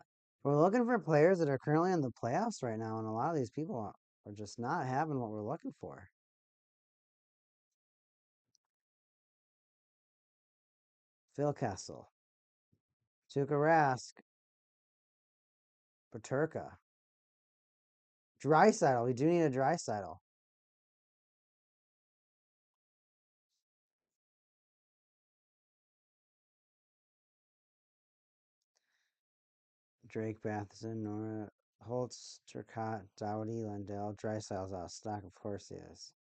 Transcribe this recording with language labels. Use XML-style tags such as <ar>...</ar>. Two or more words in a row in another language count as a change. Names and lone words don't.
<en>We're looking for players that are currently in the playoffs right now, and a lot of these people are just not having what we're looking for. Phil Kessel, Tuukka Rask, Paterka, Drysdale. We do need a Drysdale. Drake Matheson, Nora Holtz, Turcotte, Doughty, Lundell, Drysdale's out of stock. Of course he is.</en>